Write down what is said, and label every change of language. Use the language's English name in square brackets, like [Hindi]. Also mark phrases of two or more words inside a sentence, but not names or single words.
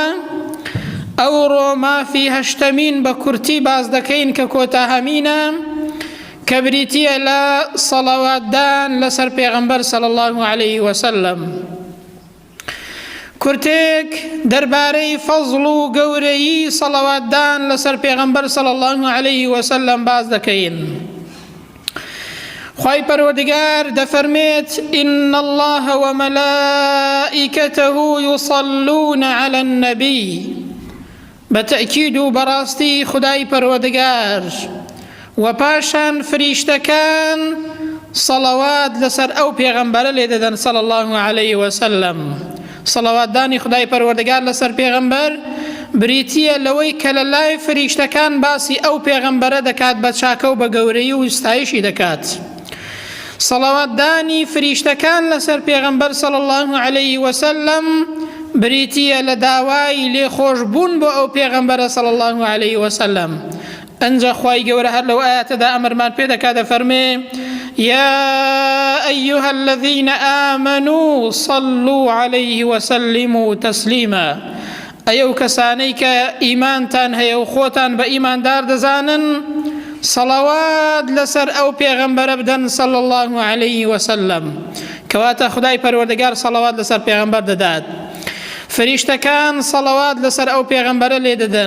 [Central Kurdish] ئەوڕۆ مافی هەشتەمین بە کورتی باس دەکەین کە کۆتاهەمینە، کە بریتیە لە سەڵاواتدان لەسەر پێغەمبەر [Arabic] صلی الله عليه وسلم. [Central Kurdish] کورتێک دەربارەی فەزڵ و گەورەیی سەڵاواتدان لەسەر پێغەمبەر [Arabic] صلی الله عليه وسلم [Central Kurdish] باس دەکەین. خوای پەروەردگار دەفەرمێت [Arabic] إن الله وملائكته يصلون على النبي. [Central Kurdish] بەتەئکید و بەڕاستی خدای پەروەردگار و پاشان فریشتەکان سەڵاوات لەسەر ئەو پێغەمبەرە لێ دەدەن [Arabic] صلی الله عليه وسلم. [Central Kurdish] سەڵاواتدانی خدای پەروەردگار لەسەر پێغەمبەر بریتیە لەوەی کە لە لای فریشتەکان باسی ئەو پێغەمبەرە دەکات بە چاکە و بە گەورەی و ستایشی دەکات. سەڵاواتدانی فریشتەکان لەسەر پێغەمبەر [Arabic] صلی الله عليه وسلم [Central Kurdish] بریتیە لە داوای لێخۆشبوون بۆ ئەو پێغەمبەرە [Arabic] صلی الله عليه وسلم. [Central Kurdish] ئەنجا خوای گەورە هەر لەو ئاەتەدا ئەمرمان پێ دەکات، دەفەرمێ [Arabic] يا أيها الذين آمنوا صلوا عليه وسلموا تسليما. [Central Kurdish] ئەو کەسانەی کە ئیمانتان هەیە و خۆتان بە ئیماندار دەزانن سەڵاوات لەسەر ئەو پێغەمبەرە بدەن [Arabic] صلی الله عليه وسلم. [Central Kurdish] کەواتە خدای پەروەردگار سەڵاوات لەسەر پێغەمبەر دەدات، فریشتەکان سەڵاوات لەسەر ئەو پێغەمبەرە لێ دەدەن.